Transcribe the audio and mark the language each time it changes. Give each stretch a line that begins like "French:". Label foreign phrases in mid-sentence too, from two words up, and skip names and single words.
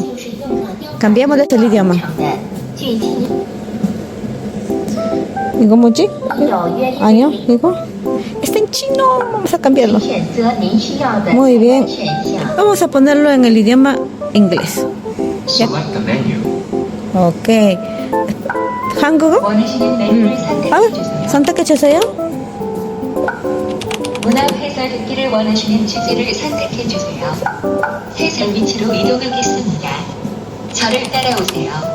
Spanish: Cambiamos el idioma. ¿Digo muchi? ¿Año? ¿Digo? Está en chino. Vamos a cambiarlo. Muy bien. Vamos a ponerlo en el idioma inglés. ¿Ya?
Korean: Ok. 한국어? 선택해 주세요. 문학 해설 듣기를 원하시는 주제를 선택해 주세요. 해설 위치로 이동하겠습니다. 저를 따라오세요.